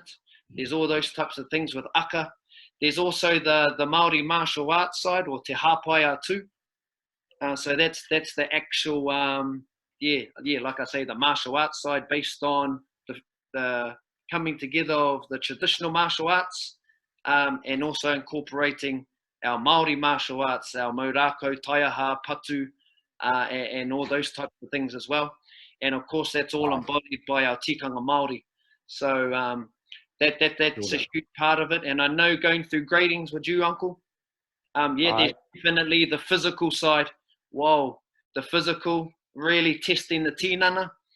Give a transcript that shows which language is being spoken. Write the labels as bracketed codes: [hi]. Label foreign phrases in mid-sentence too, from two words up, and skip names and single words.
[en] There's all those types of things with Akka. There's also the Māori martial arts side, or [mi] te Hāpai [en] too. So that's the actual, like I say, the martial arts side, based on the coming together of the traditional martial arts, and also incorporating our Māori martial arts, our [mi] maurako, taiaha, patu, [en] and all those types of things as well. And of course, that's all embodied by our [mi] tikanga Māori. [en] So that's a huge part of it. And I know, going through gradings with you, Uncle, there's definitely the physical side. Whoa, the physical, really testing the tinana.